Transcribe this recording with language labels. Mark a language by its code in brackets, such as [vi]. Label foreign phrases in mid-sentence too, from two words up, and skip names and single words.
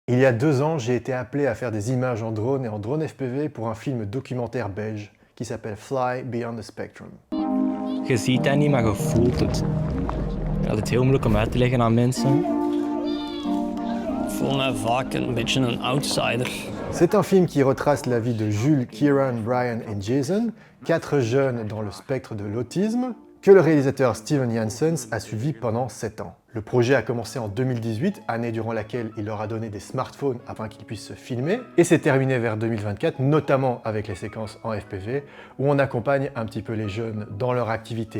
[fr] a 2 ans, j'ai été appelé à faire des images en drone et en drone FPV pour un film documentaire belge qui s'appelle Fly Beyond the Spectrum. [nl] Je ziet dat niet, maar je voelt het. Ja, het is heel moeilijk om uit te leggen aan mensen. Ik voel me vaak een beetje een outsider. [fr] C'est un film qui retrace la vie de Jules, Kieran, Brian et Jason, 4 jeunes dans le spectre de l'autisme, que le réalisateur Steven Janssens a suivi pendant 7 ans. Le projet a commencé en 2018, année durant laquelle il leur a donné des smartphones afin qu'ils puissent se filmer, et s'est terminé vers 2024, notamment avec les séquences en FPV, où on accompagne un petit peu les jeunes dans leur activité.